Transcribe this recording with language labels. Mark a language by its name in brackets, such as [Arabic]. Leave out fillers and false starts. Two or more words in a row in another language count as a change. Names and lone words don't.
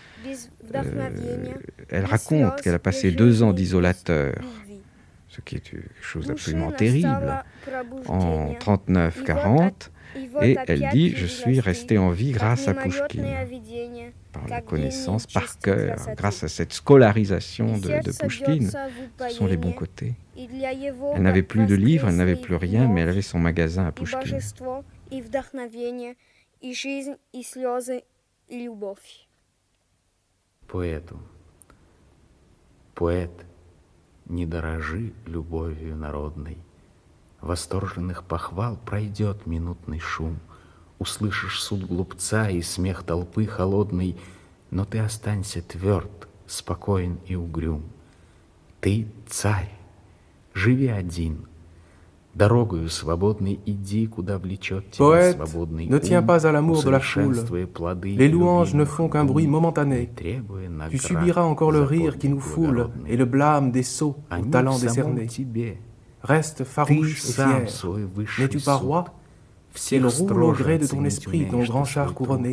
[French] Elle raconte qu'elle a passé 2 ans d'isolateur, ce qui est quelque chose d'absolument terrible, en 39-40, et elle dit « Je suis restée en vie grâce à Pouchkine », par la connaissance, par cœur, grâce à cette scolarisation de Pouchkine. Ce sont les bons côtés. Elle n'avait plus de livres, elle n'avait plus rien, mais elle avait son magasin à Pouchkine. [Russian] Поэт, не дорожи любовью народной. Восторженных похвал пройдет минутный шум. Услышишь суд глупца и смех толпы холодной, но ты останься тверд, спокоен и угрюм. Ты царь, живи один. Дорогою свободной иди, куда влечет тебя свободный ум. [French] Ne tiens pas à l'amour de la foule. Les louanges ne font qu'un bruit momentané. Tu subiras encore le rire qui nous foule et le blâme des sots au talent décerné. Reste farouche et fier. N'es-tu pas roi? Il roule au gré de ton esprit, ton grand char couronné.